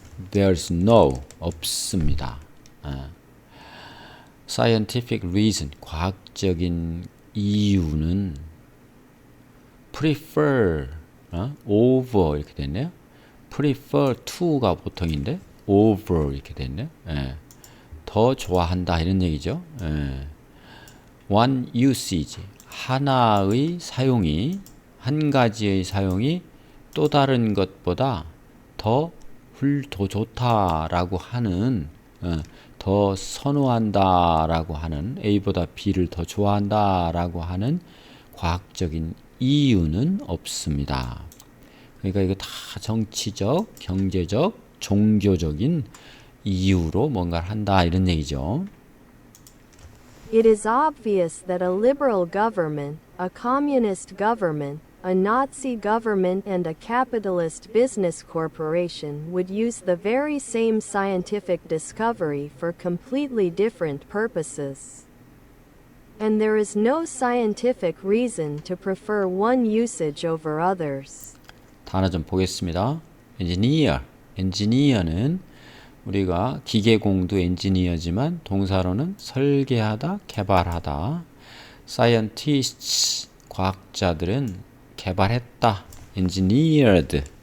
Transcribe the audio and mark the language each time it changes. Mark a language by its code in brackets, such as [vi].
[en] there's no, [ko] 없습니다. [en] scientific reason, [ko] 과학적인 이유는 prefer, over 이렇게 됐네요. prefer to가 보통인데 over 이렇게 됐네요. 더 좋아한다 이런 얘기죠. [en] one usage, [ko] 하나의 사용이, 한 가지의 사용이 또 다른 것보다 더 좋다라고 하는, 더 선호한다라고 하는, A보다 B를 더 좋아한다라고 하는 과학적인 이유는 없습니다. 그러니까 이거 다 정치적, 경제적, 종교적인 이유로 뭔가를 한다 이런 얘기죠. [en] It is obvious that a liberal government, a communist government, a Nazi government and a capitalist business corporation would use the very same scientific discovery for completely different purposes. And there is no scientific reason to prefer one usage over others. [ko] 단어 좀 보겠습니다. 엔지니어는 우리가 기계공도 엔지니어지만 동사로는 설계하다, 개발하다. scientists, 과학자들은 개발했다, engineered.